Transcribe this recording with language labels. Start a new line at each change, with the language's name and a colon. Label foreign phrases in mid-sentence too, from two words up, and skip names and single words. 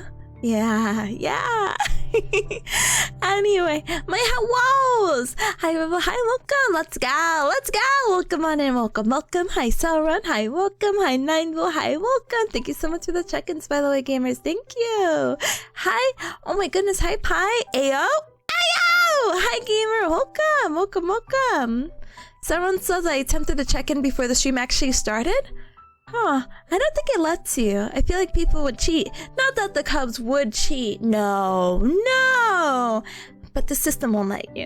English: Yeah. Anyway, my hellos! Hi, welcome. Let's go. Welcome on in. Welcome. Hi, Sauron. Hi, welcome. Hi, Nineville. Hi, welcome. Thank you so much for the check-ins, by the way, gamers. Thank you. Hi. Oh my goodness. Hi, Pi. Ayo. Hi, gamer. Welcome. Sauron says I attempted to check in before the stream actually started. Huh, I don't think it lets you. I feel like people would cheat. Not that the Cubs would cheat. No. But the system won't let you.